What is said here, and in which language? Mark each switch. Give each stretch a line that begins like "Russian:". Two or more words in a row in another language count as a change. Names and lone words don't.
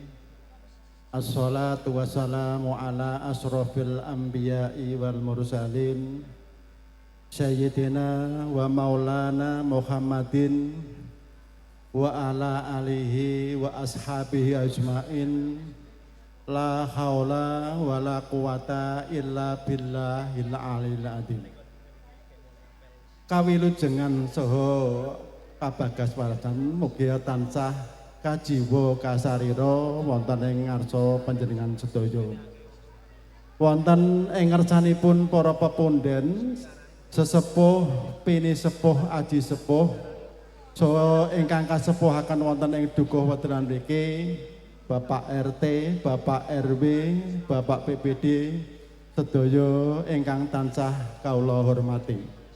Arabic: والصلاة والسلام على أشرف الأنبياء والمرسلين سيدنا ومولانا محمد وعلى آله وأصحابه أجمعين. لا حول ولا قوة إلا بالله العلي العظيم.
Javanese: Kawilujengan saha kabagas waradan mugia tansah kajiwa kasarira wonten ing ngarsa panjenengan sedaya. Wonten ing ngarsanipun para pepundhen sesepuh pinisepuh aji sepuh saha ingkang kasepuhaken wonten ing dukuh weteran mriki Bapak RT, Bapak RW, Bapak PPD sedaya ingkang tansah kawula hormati.